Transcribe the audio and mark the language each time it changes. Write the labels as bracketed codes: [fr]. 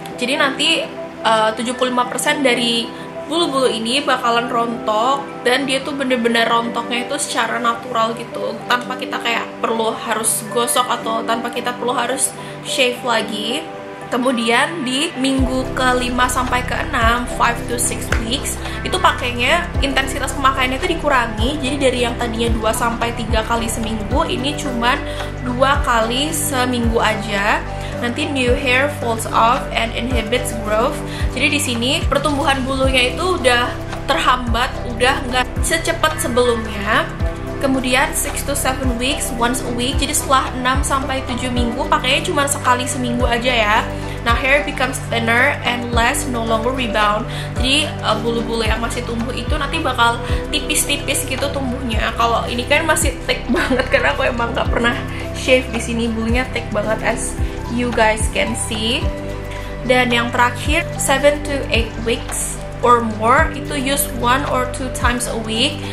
[id] Jadi nanti 75% dari bulu-bulu ini bakalan rontok, dan dia tuh bener-bener rontoknya itu secara natural gitu, tanpa kita kayak perlu harus gosok atau tanpa kita perlu harus shave lagi. Kemudian di minggu ke-5 sampai ke-6, [en] 5 to 6 weeks, [id] itu pakainya intensitas pemakaiannya itu dikurangi. Jadi dari yang tadinya 2-3 kali seminggu, ini cuman 2 kali seminggu aja. [en] Nanti new hair falls off and inhibits growth. [id] Jadi di sini pertumbuhan bulunya itu udah terhambat, udah nggak secepat sebelumnya. Kemudian [en] 6 to 7 weeks, once a week. [id] Jadi setelah 6-7 minggu pakainya cuma sekali seminggu aja ya. [en] Nah, hair becomes thinner and less, no longer rebound. [id] Jadi bulu-bulu yang masih tumbuh itu nanti bakal tipis-tipis gitu tumbuhnya. Kalau ini kan masih thick banget karena aku emang nggak pernah shave di sini, bulunya thick banget [en] as you guys can see. [id] Dan yang terakhir [en] 7 to 8 weeks or more, itu use 1 or 2 times a week.